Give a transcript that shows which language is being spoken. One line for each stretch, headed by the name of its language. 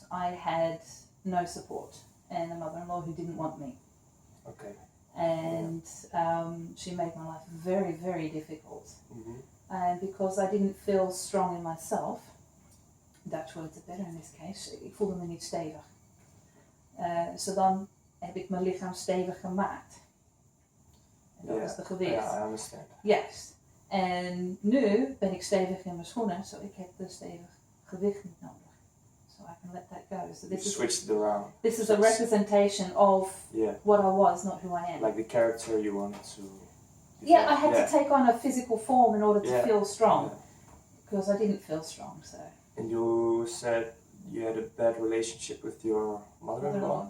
English: I had no support and a mother-in-law who didn't want me. Okay. And she made my life very, very difficult. Mm-hmm. And because I didn't feel strong in myself, Dutch words are better in this case,
Dutch: ik voelde me niet stevig. So dan heb ik mijn lichaam stevig gemaakt. En dat is de gewicht.
English: Yeah, I understand.
Dutch: Juist. En nu ben ik stevig in mijn schoenen, zo ik heb de stevig gewicht niet nodig.
English: So I can let that go. So this Switched it around. This is a representation of what I was, not who I am. Like the character you wanted to... Yeah, I had to take on a physical form in order to feel strong. Because I didn't feel strong, so... And you said you had a bad relationship with your mother-in-law.